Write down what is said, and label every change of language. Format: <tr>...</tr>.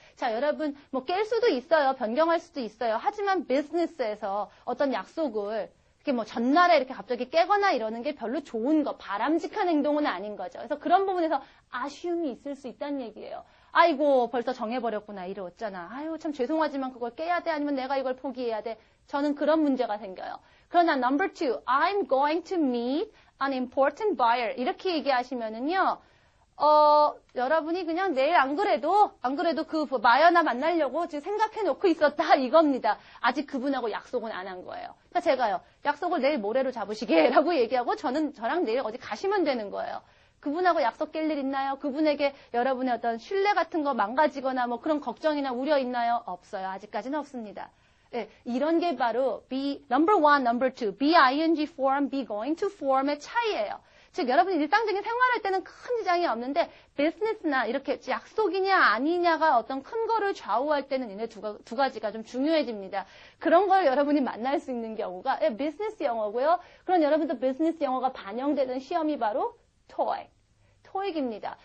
<ko>자, 여러분 깰 수도 있어요. 변경할 수도 있어요. 하지만 비즈니스에서 어떤 약속을 이렇게 전날에 이렇게 갑자기 깨거나 이러는 게 별로 좋은 거, 바람직한 행동은 아닌 거죠. 그래서 그런 부분에서 아쉬움이 있을 수 있다는 얘기예요. 아이고 벌써 정해버렸구나. 이래 어쩌나. 아유 참 죄송하지만 그걸 깨야 돼? 아니면 내가 이걸 포기해야 돼? 저는 그런 문제가 생겨요. 그러나</ko> <en>number 2, I'm going to meet an important buyer.</en> <ko>이렇게 얘기하시면은요, 여러분이 그냥 내일 안 그래도 그 바이어나 만나려고 지금 생각해 놓고 있었다 이겁니다. 아직 그분하고 약속은 안 한 거예요. 그러니까 제가요, 약속을 내일 모레로 잡으시게 라고 얘기하고 저랑 내일 어디 가시면 되는 거예요. 그분하고 약속 깰 일 있나요? 그분에게 여러분의 어떤 신뢰 같은 거 망가지거나 그런 걱정이나 우려 있나요? 없어요. 아직까지는 없습니다. 네, 이런 게 바로 number 1, number 2, be-ing form, be-going to form의 차이예요. 즉 여러분이 일상적인 생활할 때는 큰 지장이 없는데 비즈니스나 이렇게 약속이냐 아니냐가 어떤 큰 거를 좌우할 때는 이네 두 가지가 좀 중요해집니다. 그런 걸 여러분이 만날 수 있는 경우가 비즈니스 영어고요. 그런 여러분도 비즈니스 영어가 반영되는 시험이 바로 TOEIC. 토익입니다.</ko>